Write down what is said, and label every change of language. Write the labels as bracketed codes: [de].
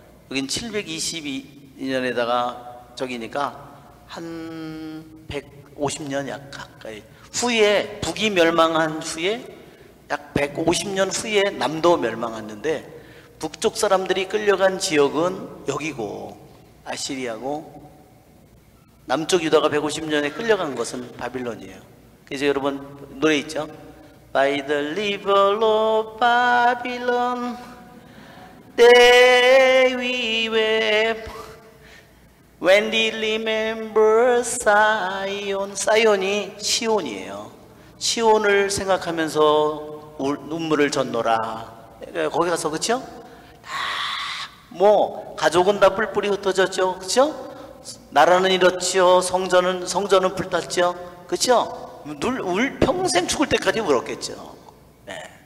[ko] 여긴 722년에다가 저기니까 한 150년 약 가까이 후에, 북이 멸망한 후에 약 150년 후에 남도 멸망했는데, 북쪽 사람들이 끌려간 지역은 여기고 아시리아고, 남쪽 유다가 150년에 끌려간 것은 바빌론이에요. 그래서 여러분 노래 있죠? [en] By the river of Babylon there we wept when we remember Zion. [ko] 사이온이 시온이에요. 시온을 생각하면서 눈물을 졌노라. 거기 가서, 그쵸? 뭐 가족은 다 뿔뿔이 흩어졌죠, 그쵸? 나라는 잃었죠. 성전은 불탔죠, 그쵸? 평생 죽을 때까지 울었겠죠. 네.